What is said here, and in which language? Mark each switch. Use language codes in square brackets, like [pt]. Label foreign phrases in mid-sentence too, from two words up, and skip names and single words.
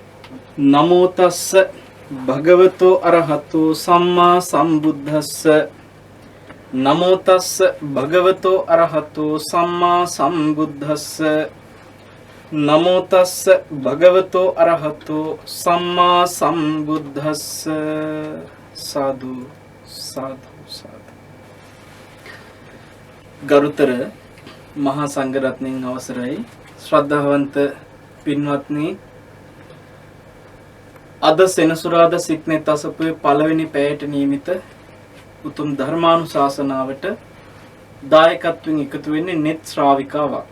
[pi] නමෝ තස්ස භගවතෝ අරහතෝ සම්මා සම්බුද්දස්ස නමෝ තස්ස භගවතෝ අරහතෝ සම්මා සම්බුද්දස්ස නමෝ තස්ස භගවතෝ අරහතෝ සම්මා සම්බුද්දස්ස සාදු සාදු සාදු. [si] ගරුතර මහා සංඝරත්නයන් අවසරයි, ශ්‍රද්ධාවන්ත පින්වත්නි, අද සෙනසුරාදා සික්නෙත් අසපුවේ පළවෙනි පැයට නියමිත උතුම් ධර්මානුශාසනාවට දායකත්වයෙන් එකතු වෙන්නේ නෙත් ශ්‍රාවිකාවක්.